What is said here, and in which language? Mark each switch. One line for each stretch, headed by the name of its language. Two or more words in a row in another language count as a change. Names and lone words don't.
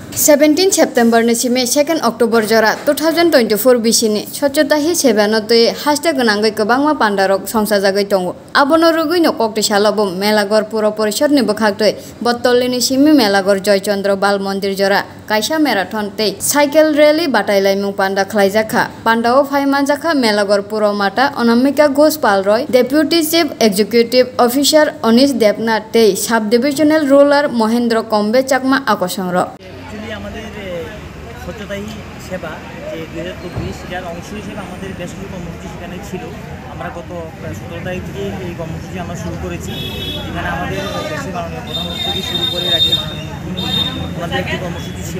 Kok Borok: 17 September ni sime 2 October jora 2024 bisini sochotahi sebanotoi hashtag gonangoi kobangma pandarok songsajagoi tongo abono rugui no kokti salabo melagor puro porishod ni bokhaktoi bottolini simi melagor joychandra bal mondir jora kaisa marathon tei
English: cycle rally
Kok Borok: batailai panda khlaijaka pandao phaimanjaka melagor puro mata onamika ghosh palroy
English: deputy chief executive officer
Kok Borok: Onish Debnath tei
English: sub divisional ruler
Kok Borok: Mohendra Kombe Chakma akosongro
Bangla: আমাদের স্বচ্ছতাই সেবা যে 2024 যার অংশ হিসেবে আমাদের বেশ কিছু কর্মসূচি সেখানে ছিল। আমরা গত 17 তারিখ থেকে এই কর্মসূচি আমরা শুরু করেছি, যেখানে আমাদের দেশের মাননীয় প্রধানমন্ত্রী থেকে শুরু করে রাজ্যের মাননীয় আমাদের একটি কর্মসূচি ছিল।